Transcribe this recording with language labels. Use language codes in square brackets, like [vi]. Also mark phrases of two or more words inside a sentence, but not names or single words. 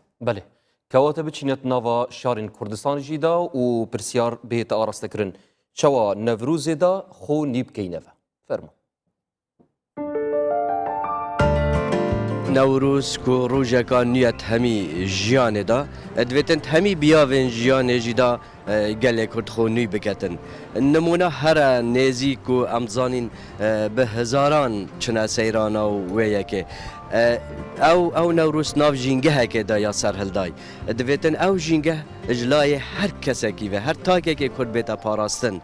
[ku] بەێ کەواتە بچینێت ناوە شارین کوردستانیژیدا و پرسیار بێتە ئاراستەکردن چاوە نەڤروزێدا خۆ نی بکەینەوە فەرمو نەوروز و ڕۆژەکان نیەت هەمی ژیانێدا ئەدوێتن هەمی بیاوێن ژیانێژیدا gelê Kurd xwe nû biketin. Nimûna here nêzik û em zanîn bi hezaran çine seyrana wê yekê. Ew Newrûz nav jîngehekê da ya serhildayî. Divêtin ew jîngeh ji layê her kesekî ve her takekê Kurd bête parastin.